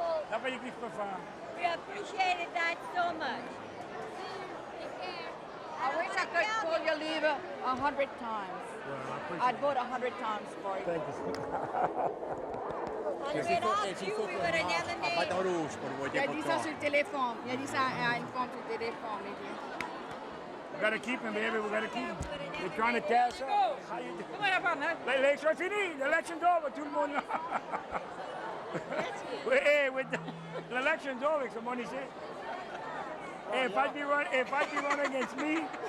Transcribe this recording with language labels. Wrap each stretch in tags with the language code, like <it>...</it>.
<en>That's what you get for fun. We appreciated that so much. I wish I could pull your lever 100 times. I'd vote 100 times for you. Thank you. And without you, we would have never made it.</en> <fr>Il a dit ça sur le téléphone. Il a dit ça à une femme sur le téléphone.</fr> <en>We gotta keep him, baby. We gotta keep him. They're trying to cash up. How you doing?</en> <fr>L'élection est finie. L'élection's over. Tout le monde.</fr> <en>Hey, l'élection's over. Somebody said. Hey, if I'd be running against me,</en>